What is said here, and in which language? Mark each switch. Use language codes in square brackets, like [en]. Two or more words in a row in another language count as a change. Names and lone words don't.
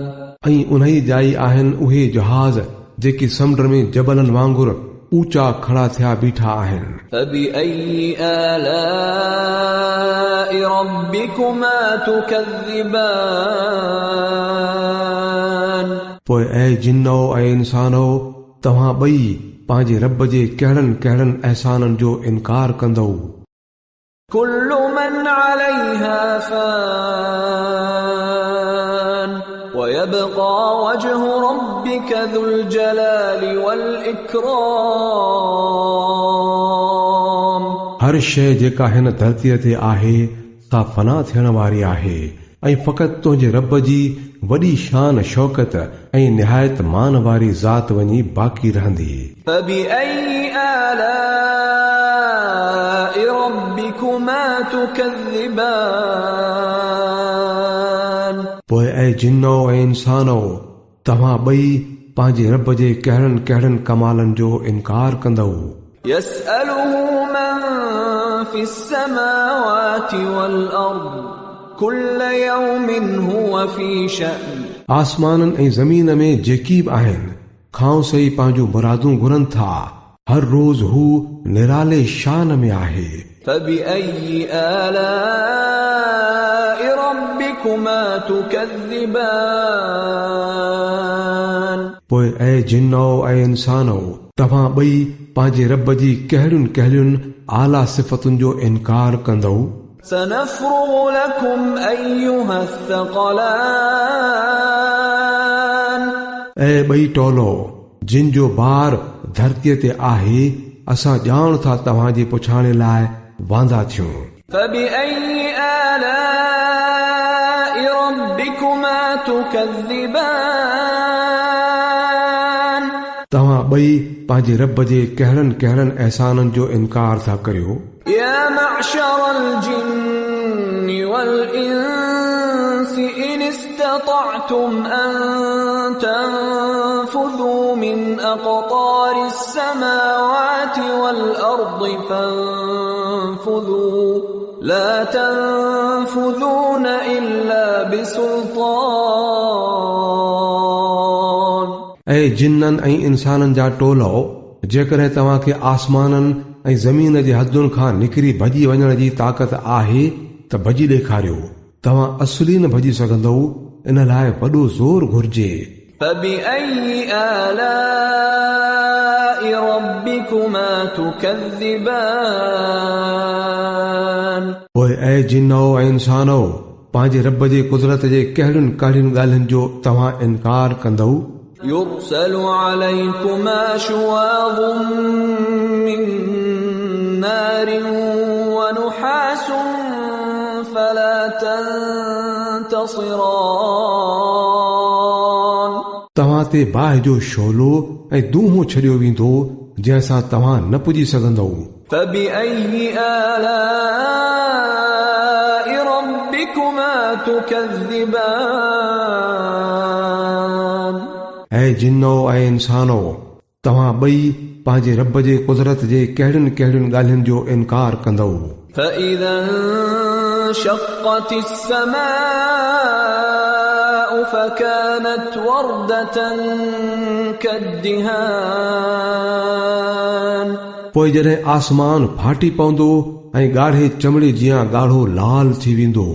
[sd] ऐं उन्ही जाई आहिनि उहे जहाज़ जेके समुंड में जबलनि वांगुरु ऊचा खड़ा थिया बीठा आहिनि [ar] فبأي آلاء ربكما تكذبان [sd] पोइ ऐं जिन्नो ऐं इंसानो तव्हां ॿई पंहिंजे रब जे कहिड़नि कहिड़नि अहसाननि जो इनकार कंदव [ar] كل من عليها فان ويبقى وجه ربك ذو الجلال والإكرام [sd] हर शइ जेका हिन धरतीअ ते आहे सा फना थियण वारी आहे ऐं फ़क़ति तुंहिंजे रब जी वॾी शान शौक़त ऐं निहायत मान वारी ज़ात वञी बाक़ी रहंदी [ar] فبأي آلاء ربكما تكذبان [sd] पोइ ऐं जिन्नो ऐं इंसानो तव्हां ॿई पंहिंजे रब जे कहिड़नि कहिड़नि कमालनि जो इनकार कंदव [ar] يسأله من في السماوات والأرض كل يوم هو في شأن [sd] आसमाननि ऐं ज़मीन में जेकी बि आहिनि खां सही पंहिंजूं मुरादूं घुरनि था हर रोज़ हू निराले शान में आहे [ar] فبأي آلاء ربكما تكذبان [sd] पोइ ऐं जिन्नो ऐं इंसानो तव्हां ॿई पंहिंजे रब जी कहिड़ियुनि कहिड़ियुनि आला सिफ़तुनि जो इनकार कंदव [ar] سنفرغ لكم أيها الثقلان [sd] ऐं ॿई टोलो जिन जो बार धरतीअ ते आहे असां ॼाण था तव्हांजे पुछाणे लाइ वांदा थियूं [ar] فبأي آلاء ربكما تكذبان [sd] तव्हां ॿई पंहिंजे रब जे कहिड़नि कहिड़नि अहसाननि जो इनकार था करियो [ar] يا معشر الجن والإنس إن استطعتم أن تنفذوا من أقطار السماوات والأرض فانفذوا لا تنفذون إلا بسلطان [sd] ऐं जिन्ननि ऐं इंसाननि जा टोलो जेकॾहिं तव्हांखे आसमाननि ऐं ज़मीन जे हदुनि खां निकिरी भॼी वञण जी ताक़त आहे त भॼी ॾेखारियो तव्हां असली न भॼी सघंदव इन लाइ वॾो ज़ोर घुर्जे [ar] فبأي آلاء ربكما تكذبان [sd] पोइ ऐं जिन्नो ऐं इंसानो पंहिंजे रब जे कुदरत जे कहिड़ियुनि कहिड़ियुनि ॻाल्हियुनि जो तव्हां इनकार कंदव [ar] يرسل عليكما شواظ من نار ونحاس فلا تنتصران [sd] तव्हां ते बाहि जो शोलो ऐं दूंहों छॾियो वेंदो जंहिंसां तव्हां न पुॼी सघंदव [ar] فبأي آلاء ربكما تكذبان [sd] ऐं जिन्नो ऐं इंसानो तव्हां ॿई पंहिंजे रब जे कुदरत जे कहिड़ियुनि कहिड़ियुनि ॻाल्हियुनि जो इनकार कंदव [ar] فإذا انشقت السماء فكانت وردة كالدهان [sd] पोइ जॾहिं आसमान फाटी पवंदो ऐं ॻाढ़े चमड़े जीअं ॻाढ़ो लाल थी वेंदो